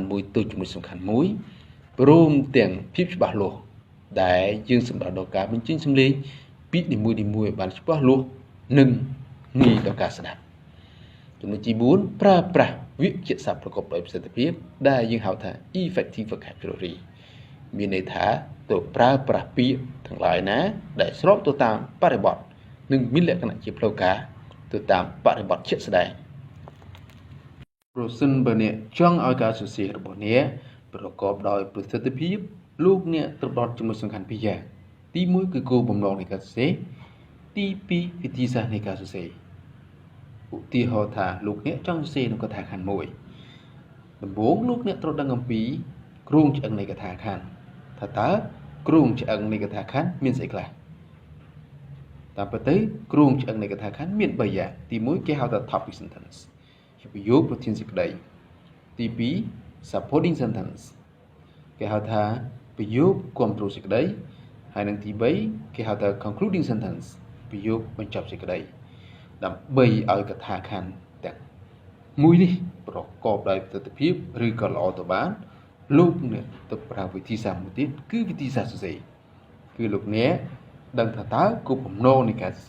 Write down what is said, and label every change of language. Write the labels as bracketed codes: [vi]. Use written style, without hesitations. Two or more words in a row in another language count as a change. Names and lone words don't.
[km] មួយទៅចំណុចសំខាន់មួយព្រមទាំងភាពច្បាស់លាស់ដែលយើងសម្ដៅដល់ការបញ្ចេញសំឡេងពីនីមួយៗឲ្យបានច្បាស់លាស់និងងាយដល់ការស្ដាប់ចំណុចទី4ប្រើប្រាស់វាក្យសព្ទប្រកបដោយប្រ សិទ្ធភាពដែលយើងហៅថា [en] effective vocabulary [km] មានន័យថាទៅប្រើប្រាស់ពាក្យទាំងឡាយណាដែលស្របទៅតាមបរិបទនិងមានលក្ខណៈជាផ្លូវការទៅតាមប រិបទជាក់ស្ដែងប្រសិនបើអ្នកចង់ឲ្យការសរសេររបស់អ្នកប្រកបដោយប្រសិទ្ធភាព លោកអ្នកត្រូវផ្ដោតចំណុចសំខាន់ពីរយ៉ាងទី1គឺគោលបំណងនៃការសរសេរទី2វិធីសាស្ត្រនៃការសរសេរឧទាហរណ៍ថាលោកអ្នកចង់សរសេរនៅកថាខណ្ឌមួយដំបូងលោកអ្នកត្រូវដឹងអំពីគ្រោងឆ្អឹងនៃកថាខណ្ឌថាតើគ្រោងឆ្អឹងនៃកថាខណ្ឌមានស្អីខ្លះតាមពិតទៅគ្រោងឆ្អឹងនៃកថាខណ្ឌមាន3យ៉ាងទី1គេហៅថា [en] topic sentence [km] ជាប្រយោគប្រធានសេចក្តីទី 2 [en] supporting sentence [km] គេហៅថាប្រយោគគាំទ្រសេចក្តីហើយនិងទី3គេហៅថា [en] concluding sentence [km] ប្រយោគបញ្ចប់សេចក្តីដើម្បីឲ្យកថាខណ្ឌទាំងមួយនេះប្រកបដោយប្រសិទ្ធភាព ឬក៏ល្អទៅបានលោកអ្នកទៅប្រើវិធីសាស្ត្រមួយទៀតគឺវិធីសាស្ត្រសរសេរគឺលោកអ្នកដឹងថាតើគោលបំណងនៃការសរសេ